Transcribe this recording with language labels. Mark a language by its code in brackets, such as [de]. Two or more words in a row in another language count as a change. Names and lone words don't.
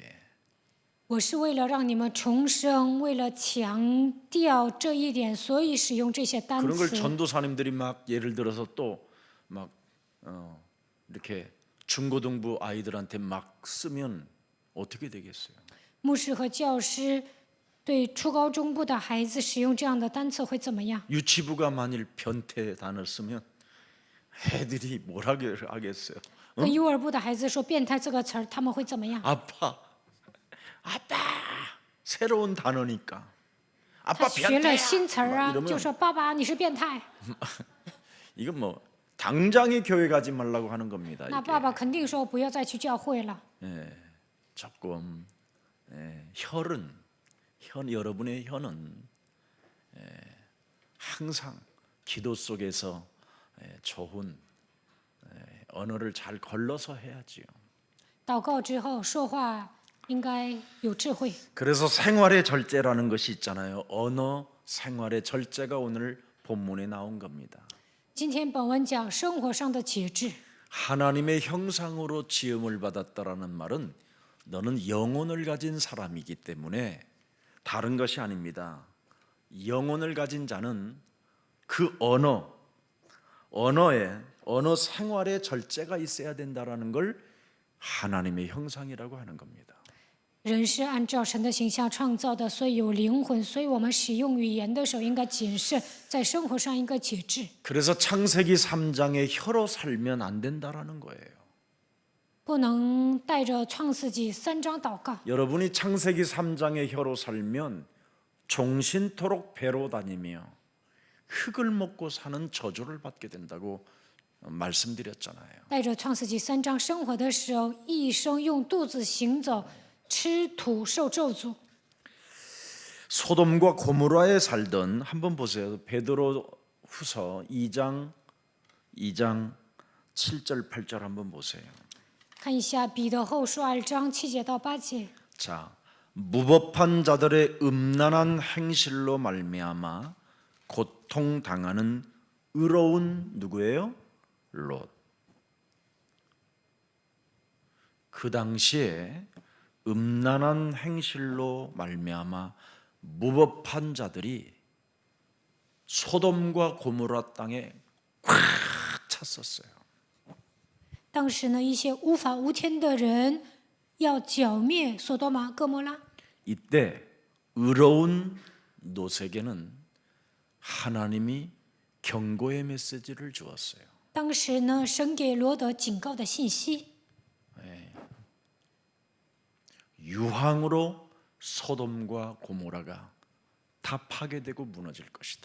[zh] 我是为了让你们重生，为了强调这一点，所以使用这些单 [ko] 그런 걸 [zh] 词。 [ko] 전도사님들이 막 예를 들어서 또 막 이렇게 중고등부 아이들한테 막 쓰면 어떻게 되겠어요? [zh] 牧师和教师对初高中部的孩子使用这样的单词会怎么样？ [ko] 유치부가 만일 변태 단어 쓰면 애들이 뭐라 하겠어요? [zh] 跟幼儿部的孩子说“变态”这个词儿，他们会怎么样？ [ko] 아빠 새로운 단어니까 [zh] 他 [ko] 아빠 [zh] 学了 [ko] 변태야 [zh] 新词儿 [ko] 막 啊， 이러면 [zh] 就说“爸爸，你是变态 [ko] 이건 뭐 당장에 교회 가지 말라고 하는 겁니다. [zh] 那 [ko] 이게 [zh] 爸爸肯定说不要再去教会了。 [ko] 조금 여러분의 혈은 항상 기도 속에서 좋은 언어를 잘 걸러서 해야지요. [zh] 祷告之后说话应该有智慧。 [ko] 그래서 생활의 절제라는 것이 있잖아요. 언어 생활의 절제가 오늘 본문에 나온 겁니다. [zh] 今天本文讲生活上的节制。 [ko] 하나님의 형상으로 지음을 받았다라는 말은 너는 영혼을 가진 사람이기 때문에 다른 것이 아닙니다. 영혼을 가진 자는 그 언어 생활에 절제가 있어야 된다라는 걸 하나님의 형상이라고 하는 겁니다. [zh] 人是按照神的形象创造的，所以有灵魂，所以我们使用语言的时候应该谨慎，在生活上应该节制。 [ko] 그래서 창세기 3장의 혀로 살면 안 된다라는 거예요. [zh] 不能带着创世纪3章祷告。 [ko] 여러분이 창세기 3장의 혀로 살면 종신토록 배로 다니며 흙을 먹고 사는 저주를 받게 된다고 말씀드렸잖아요. [zh] 带着创世纪3章生活的时候，一生用肚子行走，吃土受咒诅。 [ko] 소돔과 고모라에 살던 한번 보세요. 베드로후서 2장 7절 8절 한번 보세요. [zh] 看一下彼得后书2章7节到8节。 [ko] 자, 무법한 자들의 음란한 행실로 말미암아 고통 당하는 의로운 누구예요? 롯. 그 당시에 음란한 행실로 말미암아 무법한 자들이 소돔과 고모라 땅에 꽉 찼었어요. [zh] 当时呢，一些无法无天的人要剿灭索多玛、哥摩拉。 [ko] 이때 의로운 롯에게는 하나님이 경고의 메시지를 주었어요. [zh] 当时呢，神给罗德警告的信息， [ko] 유황으로 소돔과 고모라가 다 파괴되고 무너질 것이다.